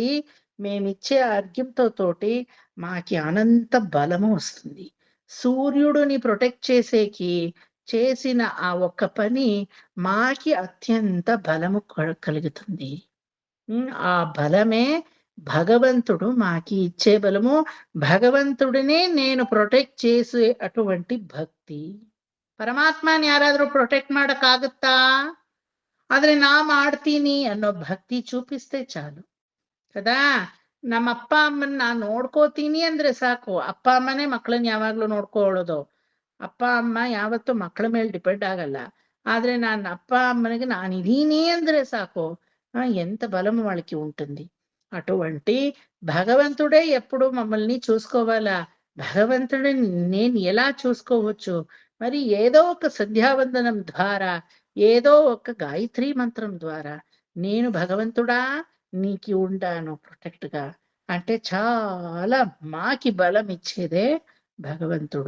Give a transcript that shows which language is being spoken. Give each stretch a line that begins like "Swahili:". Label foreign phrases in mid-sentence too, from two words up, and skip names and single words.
Telugu: మేమిచ్చే అర్ఘ్యంతో తోటి మాకి అనంత బలము వస్తుంది. సూర్యుడిని ప్రొటెక్ట్ చేసేకి చేసిన ఆ ఒక్క పని మాకి అత్యంత బలము కలుగుతుంది. ఆ బలమే భగవంతుడు మాకి ఇచ్చే బలము. భగవంతుడినే నేను ಪ್ರೊಟೆಕ್ಟ್ చేసే ಅటువంటి ಭಕ್ತಿ.
Kannada: ಪರಮಾತ್ಮನ ಯಾರಾದ್ರೂ ಪ್ರೊಟೆಕ್ಟ್ ಮಾಡಕ್ಕಾಗುತ್ತಾ? ಆದ್ರೆ ನಾ ಮಾಡ್ತೀನಿ ಅನ್ನೋ ಭಕ್ತಿ
Telugu: చూపిస్తే చాలు కదా.
Kannada: ನಮ್ಮ ಅಪ್ಪ ಅಮ್ಮನ ನಾನು ನೋಡ್ಕೋತೀನಿ ಅಂದ್ರೆ ಸಾಕು. ಅಪ್ಪ ಅಮ್ಮನೇ ಮಕ್ಕಳನ್ನ ಯಾವಾಗ್ಲೂ ನೋಡ್ಕೊಳ್ಳೋದು. ಅಪ್ಪ ಅಮ್ಮ ಯಾವತ್ತೂ ಮಕ್ಕಳ ಮೇಲೆ ಡಿಪೆಂಡ್ ಆಗಲ್ಲ. ಆದ್ರೆ ನಾನು ಅಪ್ಪ
Telugu: అమ్మనికి నానిదీని ಅಂದ್ರೆ సాకు, ఎంత బలము వాళ్ళకి ఉంటుంది. అటువంటి భగవంతుడే ఎప్పుడు మమ్మల్ని చూసుకోవాలా. భగవంతుడిని నేను ఎలా చూసుకోవచ్చు? మరి ఏదో ఒక సంధ్యావందనం ద్వారా, ఏదో ఒక గాయత్రి మంత్రం ద్వారా నేను భగవంతుడా నీకి ఉంటాను ప్రొటెక్ట్ గా అంటే చాలా మాకి బలం ఇచ్చేదే భగవంతుడు.